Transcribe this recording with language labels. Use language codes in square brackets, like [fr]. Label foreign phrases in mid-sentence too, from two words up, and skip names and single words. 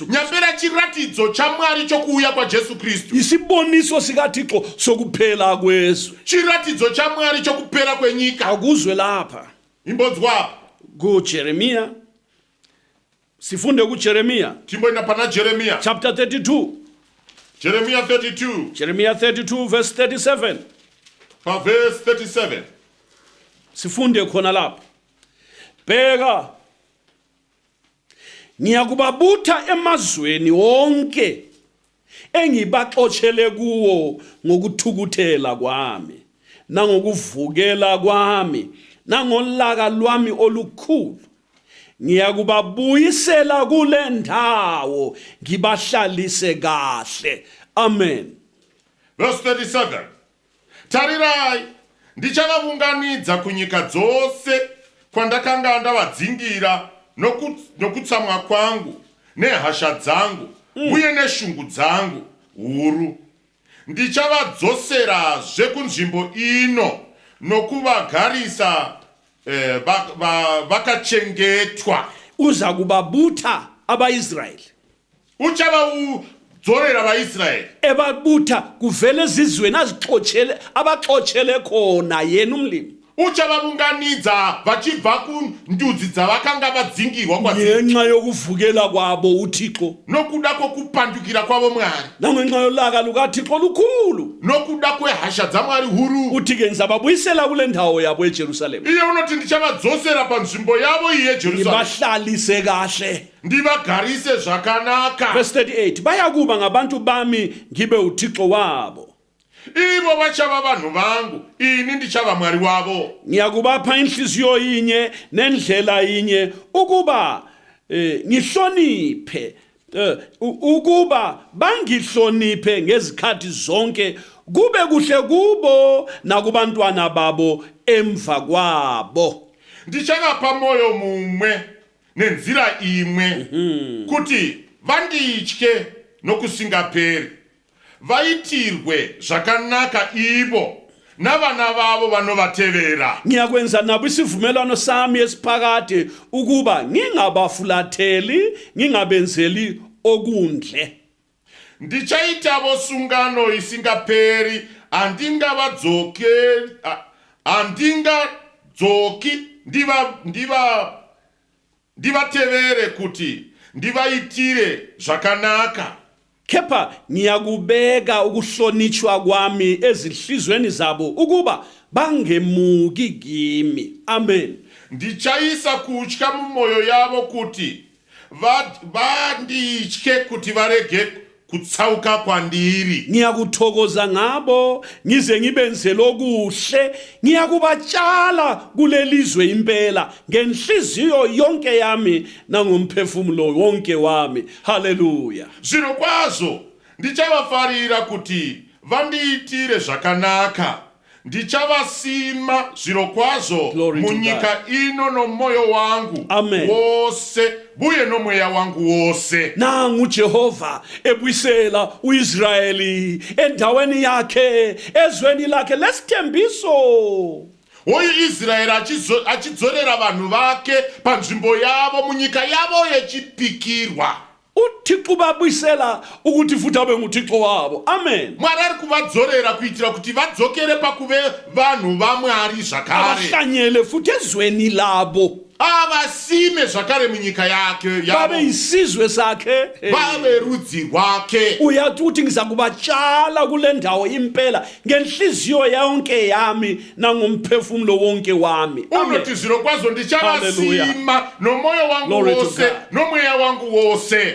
[sn] Nyambera chiratidzo chaMwari chokuuya kwaJesu Kristu. [nd] Isiboniso sikaThixo sokuphela kwezwe. [sn] Chiratidzo chaMwari chokupera kwenyika. [nd] Akuzwe lapha [sn] Imbodzwa. [nd] kuJeremia. Sifunde kuJeremia [sn] Timboenda pana Jeremiya. [en] chapter 32. [sn] Jeremiya 32. [en] Jeremiah 32 verse 37. Verse 37. [nd] Sifunde khona lapha. Bheka, ngiyakubabutha emazweni wonke engibaxotshele kuwo ngokuthukuthela kwami nangokuvukela kwami nangolaka lwami olukhulu. Ngiyakubabuyisela kule ndawo ngibahlalise kahle. Amen. [en] Verse 37. [sn] Tarirai, ndichavavunganidza kunyika dzose kwandakanga ndavadzingira nokutsamwa kwangu nehasha dzangu uye neshungu dzangu huru. Ndichavadzoserazve kunzvimbo ino nokuvagarisa vakachengetwa. [nd] Uza kubabutha abaIsraeli. [sn] Uchavadzorera vaIsraeri. [nd] Ebabutha kuvele ezizweni abaxotshele khona yena umlimi. [sn] Uchavavunganidza vachibva kundudzi dzavakanga vadzingirwa kwadziri. [nd] Ngenxa yokuvukela kwabo uThixo. [sn] Nokuda kwokupandukira kwavo Mwari. [nd] Nangenxa yolaka lukaThixo lukhulu. [sn] Nokuda kwehasha dzaMwari huru. [nd] Uthi ke ngizababuyisela kule ndawo yabo eJerusalema. [sn] Iye unoti ndichavadzosera panzvimbo yavo iyi yeJerusarema. [nd] Ngibahlalise kahle. [sn] Ndivagarise zvakanaka. [en] Verse 38. [nd] Bayakuba ngabantu bami ngibe uThixo wabo. [sn] Ivo vachava vanhu vangu, ini ndichava Mwari wavo. [nd] Ngiyakubapha inhliziyo yinye nendlela yinye ukuba ngihloniphe ukuba bangihloniphe ngezikhathi zonke kube kuhle kubo nakubantwana babo emva kwabo. [sn] Ndichavapa moyo mumwe nenzira imwe kuti vanditye nokusingaperi. Vaitirwe zvakanaka ivo navana vavo vanovatevera. [nd] Ngiyakwenza nabo isivumelwano sami esiphakade ukuba ngingabafulatheli ngingabenzeli okundle. [sn] ndichaitavo sungano isingaperi, handingadzoki ndivatevere kuti ndivaitire zvakanaka. [nd] Kepha ngiyakubeka ukuhlonitshwa kwami ezinhlizweni zabo ukuba bangemuki kimi. Amen. [sn] Ndichaisa kutya mumoyo yavo kuti vanditye kuti varege kutsauka kwandiri. [nd] Ngiyakuthokoza ngabo ngize ngibenze lokuhle, ngiyakubatshala kulelizwe impela ngenhliziyo yonke yami nangomphefumulo wonke wami. Hallelujah. [sn] Zvino kwazvo ndichavafarira kuti vandiitire zvakanaka. Ndichavasima zviro kwazvo munyika ino nomoyo wangu wose buye nomweya wangu wose. [nd] Nangu Jehova ebuyisela uIsraeli endaweni yakhe ezweni lakhe lesithembiso. [sn] Oyu Israeli achidzorera vanhu vake panzvimbo yavo munyika yavo yechipikirwa. [nd] uThixo babuyisela ukuthi futhi abe nguThixo wabo. Amen. [sn] Mwari ari kuvadzorera kuitira kuti vadzokere pakuve vanhu vaMwari zvakare. [nd] Abahlanyele futhi ezweni labo. [sn] Avasime zvakare munyika yake yavo. [nd] Babe isizwe sakhe. [sn] Babe rudzi rwake. [nd] Uyathi uthi ngizakubatshala kule ndawo impela ngenhliziyo yonke yami nangomphefumulo wonke wami. [sn] Unoti zviro kwazvo ndichavasima nomoyo wangu wose nomweya wangu wose.